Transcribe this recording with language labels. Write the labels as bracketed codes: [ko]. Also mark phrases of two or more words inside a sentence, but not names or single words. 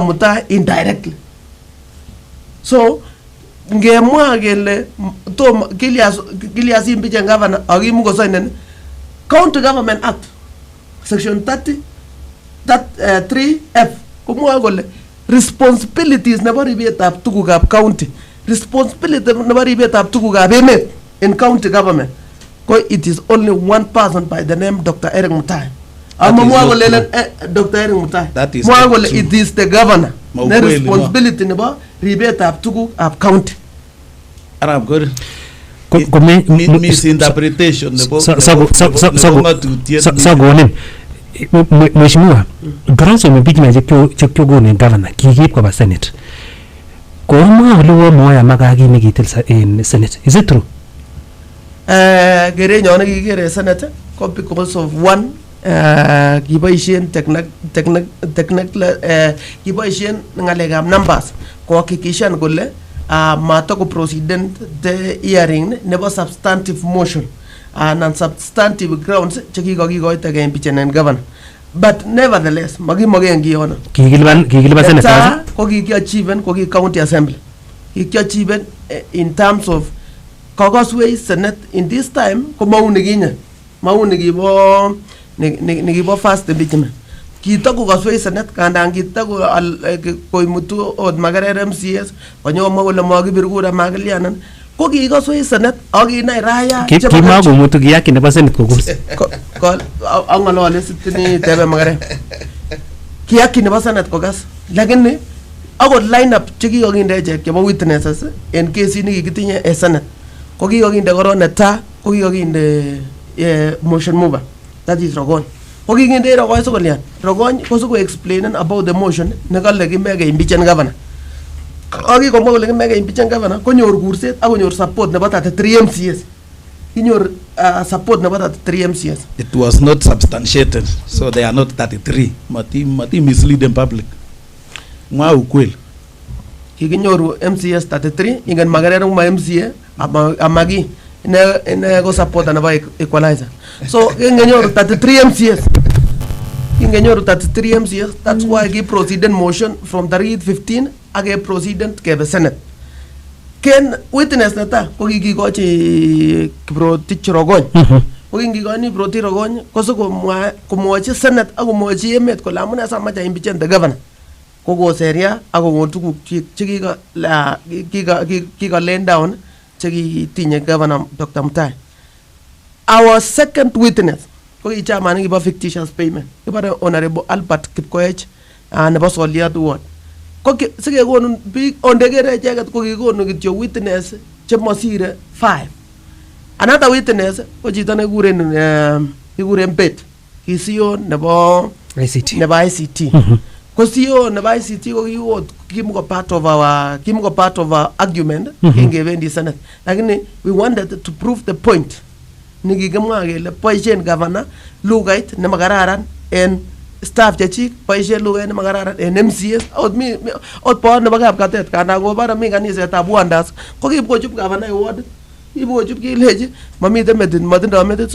[kln] Mutai indirectly. So ngemwa kele tom Kilias [en] impeach governor [kln] akimu kosainen [en] County Government [kln] Act section 3F komwoe kole responsibilities nebo ribetab tugukab county, responsibility nebo ribetab tugukab emet in county government ko [en] it is only one person by the name Dr. Eric Mutai. [kln] Amamwa kole Dr. Eric Mutai. Mwa kole [en] it is the governor [kln] ne responsibility nebo ribetab tugukab county. Arab good. Misinterpretation nebo sagonen mheshimiwa [en] grounds of impeachment [kln] chekyogonen governor kikiib koba senate komwa ole moya makaki nekitil in senate. [en] Is it true? [kln] Gerenyon nekikere senate ko [en] because of one [kln] kiboisien kiboisien ngalekab numbers ko hakikishan kole matoko [en] proceedent the hearing [kln] nebo [en] substantive motion and substantive grounds [kln] chekikokikoita ke [en] impeachment governor, but nevertheless [kln] makimogen kiyono kikiliban senate ko kikiachieve ko ki county assembly kikiachieve [en] in terms of [kln] kokoswei senate [en] in this time [kln] ko mau nikibo [en] first impeachment [kln] kitako kaswei senate kandan kitako koimutu od Magerer MCS konyomo kole makibir kura makilianan ko kikaswei senate akinai Raya kimakomutu kiyaki nebo senate kokus ko angolole sitini tebe Magerer kiyaki nebo senate kokas lakini akot [en] line up [kln] chekikokinde echek chebo witnesses en kesit nekikitinye en senate ko kikokinde koron neta ko kikokinde [en] motion mover, that is [kln] Rogony. Okingende Rogony sokolian Rogony ko soko [en] explain about the motion [kln] nekale kimeke [en] impeachment governor. [kln] Aki komwa kole kimeke [en] impeachment governor [kln] konyor kurset ak konyor support nebo 33 MCS. Kinyor support nebo 33 MCS. [en] It was not substantiated, so they are not 33. [kln] Mati [en] mislead the public. [kln] Mwa ukweli. Kikinyoru MCS 33 ingen Magerer ma MCA amagi ne go support na equalizer. So ingenyoru 33 MCS. Ingenyoru 33 MCS. [en] That's why he proceeded motion from the 15 age proceeded ke the Senate. [kln] Ken witness nata ko kikikochi Kiprotich Rogony. Ko kikikoni Kiprotich Rogony ko so komwochi Senate ak komwochi emet kole amune samacha [en] impeachment the governor. [kln] Ko goseria ak kokon tuguk chekika [en] laying down [kln] chekitinye governor Dr. Mutai. [en] Our second witness [kln] ko ki chairman kibo [en] fictitious payment [kln] kibare Honorable Albert Kipkoech nebo Soliat Ward. Ko sikekonu biik ondegere icheket ko kikonu kityo witness chemosire 5. [en] Another witness [kln] ko chito nekikuren Bet ki CEO nebo ICT. Ko CEO nebo ICT ko kiwot kimuko [en] part of our argument [kln] kingebendi Senate, lakini [en] we wanted to prove the point [kln] nikikimwa kele boisien governor lugait ne makararan en staff chechik, boisien lugait ne makararan en MCAs ot board nebo kapkatet kana ko bara mi kanisetab Wonders ko kibochub governor award, kibochub kileji mamite metit matindo metit.